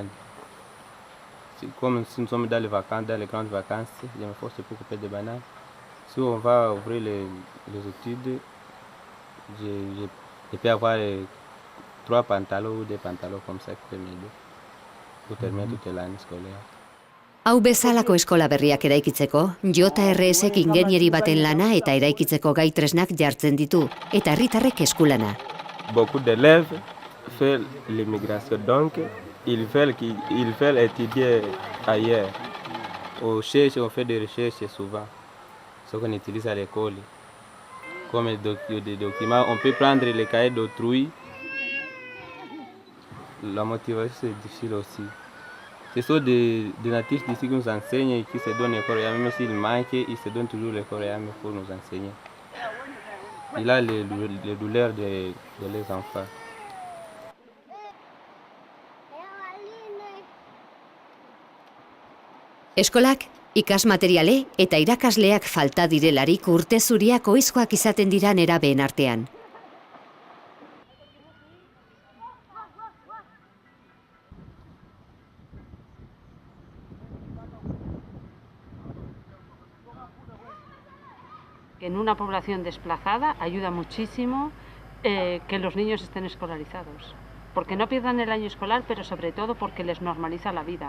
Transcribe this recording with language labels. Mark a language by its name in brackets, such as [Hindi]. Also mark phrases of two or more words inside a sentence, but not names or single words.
[French] Comme si nous sommes dans les vacances, dans les grandes vacances, je m'efforce pour couper des bananes. Si on va ouvrir les études, je peux avoir 3 pantalons ou 2 pantalons comme ça qui peuvent m'aider pour terminer toute l'année scolaire. [Basque] Hau bezalako eskola berriak eraikitzeko, JRSek ingenieri baten lana eta eraikitzeko gai tresnak jartzen ditu, eta herritarrek eskulana. [French] Beaucoup d'élèves font l'immigration, donc ils veulent étudier ailleurs. On cherche, on fait des recherches souvent, ce qu'on utilise à l'école. Comme des documents, on peut prendre les cahiers d'autrui. La motivation, c'est difficile aussi. Ce sont des natifs d'ici qui nous enseignent et qui se donnent les coréens, même s'ils manquent, ils se donnent toujours les coréens pour nous enseigner. Il a les douleurs de les enfants. [Basque] Eskolak, ikasmateriale eta irakasleak falta direlarik urte zuriak ohizkoak izaten dira nerabeen artean. [Spanish] En una población desplazada ayuda muchísimo que los niños estén escolarizados, porque no pierdan el año escolar, pero sobre todo porque les normaliza la vida.